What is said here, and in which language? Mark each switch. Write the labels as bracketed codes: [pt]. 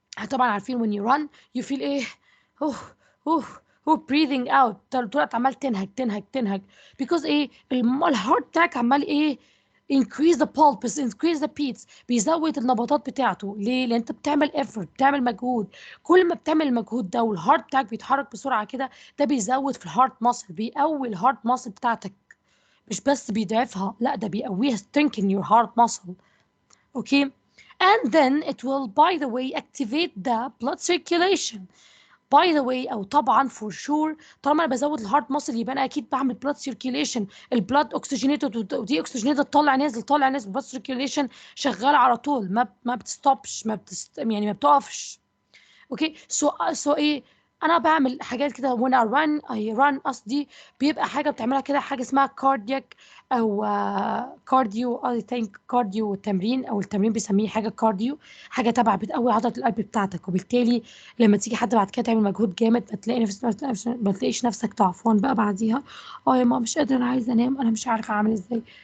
[ar] طبعا عارفين [en] when you run you feel [ar] ايه اوه اوه breathing out طول عمال تنهج because ايه الهارت بتاعك عمال ايه [en] increase the pulse increase the beats [ar] بيزود النبضات بتاعته. ليه؟ لان انت بتعمل effort بتعمل مجهود. كل ما بتعمل المجهود ده والهارت بتاعك بيتحرك بسرعه كده ده بيزود في الهارت ماسل بيقوي الهارت ماسل بتاعتك مش بس بيضعفها لا ده بيقويها [en] strengthen your heart muscle. okay and then it will by the way activate the blood circulation. by the way [ar] او طبعا [en] for sure [ar] طالما انا بزود الهارت ماسل يبقى انا اكيد بعمل blood circulation. البلاد اوكسجينيتد ودي اوكسجينيتد طالع نازل blood circulation شغاله على طول ما بتستوبش يعني ما بتقفش. اوكي سو ايه انا بعمل حاجات كده [en] when I run [ar] قصدي بيبقى حاجه بتعملها كده حاجه اسمها كاردياك او كارديو I think كارديو تمرين او التمرين بيسميه حاجه كارديو حاجه تبع بتقوي عضله القلب بتاعتك وبالتالي لما تيجي حد بعد كده تعمل مجهود جامد ما تلاقيش نفسك تعفون بقى بعديها يا ماما مش قادره انا عايزه انام انا مش عارفه اعمل ازاي.